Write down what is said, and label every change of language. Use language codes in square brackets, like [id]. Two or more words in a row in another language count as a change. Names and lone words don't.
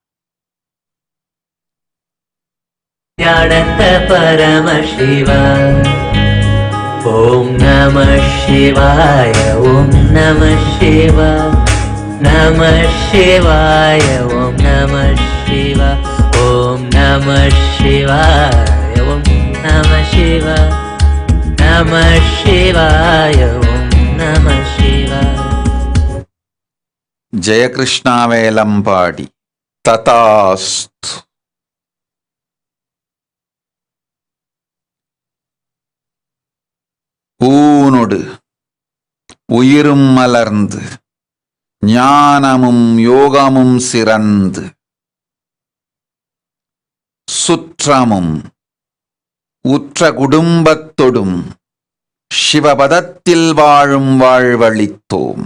[sa] Nithyananda Paramashiva ॐ नमः शिवाय ॐ नमः शिव नमः शिवाय ॐ नमः शिव ॐ नमः शिवाय ॐ नमः शिव नमः शिवाय ॐ नमः शिवाय Jaya Krishna Velampadi. Tatastu. [ta] ஊனொடு உயிரும் மலர்ந்து ஞானமும் யோகமும் சிறந்து சுற்றமும் உற்ற குடும்பத்தொடும் சிவபதத்தில் வாழும் வாழ்வளித்தோம்.